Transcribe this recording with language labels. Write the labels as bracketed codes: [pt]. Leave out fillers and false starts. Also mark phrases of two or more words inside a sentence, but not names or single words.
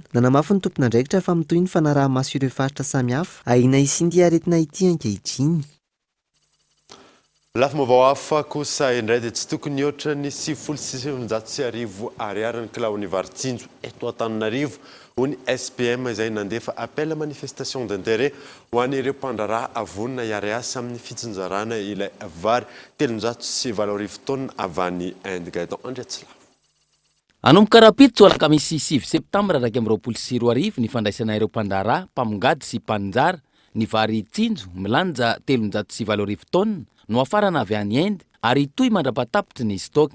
[mg] Nanamafy ny tompony andraikitra fa mitohy ny fanaraha-maso ireo faritra samihafa ahina isindy aretina ity ankehitriny. Lafa mavao hafa kosa indray dia tsy tokony ohatra ny 790 ariary ny kilaon'ny Varitsinjo eto Antananarivo ho ny SPM izay nandefa [fr] appel à manifestation d'intérêt [mg] ho an'ireo mpandraraha avonina hiary asa amin'ny fitsinjarana ilay vary 320 taona avy any Inde. Gaëtan Andriatsila. Anomboka rapiditra alakamisy 7 septambra 2024 ny fandraisana ireo mpandraraha, mpamongady sy mpanjara ny vary tsinjo milanja 320 taona no afarana avy any Inde ary toy mandrapatapitra ny stock.